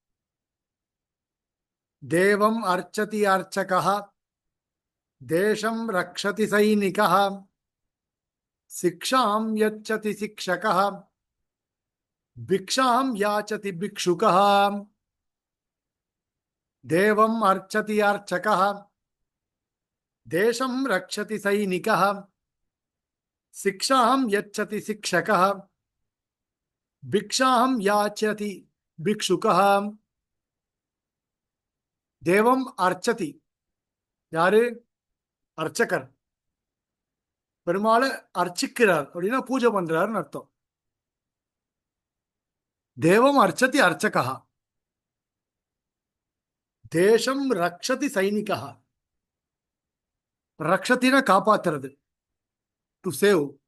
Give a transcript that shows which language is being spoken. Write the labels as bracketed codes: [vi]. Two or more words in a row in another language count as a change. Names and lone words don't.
[sa] देवं अर्चति अर्चकः देशं रक्षति सैनिकः शिक्षां यच्छति शिक्षकः भिक्षां याचति भिक्षुकः. देवं अर्चति अर्चकः देशं रक्षति सैनिकः शिक्षां यच्छति शिक्षकः भिक्षाहं याचति भिक्षुकः देवम अर्चति [ta] யாரு அர்ச்சகர் பெருமாளை அர்ச்சிக்கிறார் அப்படின்னா பூஜை பண்றாருன்னு அர்த்தம் [sa] देवं अर्चति अर्चकः देशं रक्षति सैनिकः [ta] ரக்ஷத்தின காப்பாத்துறது [en] to save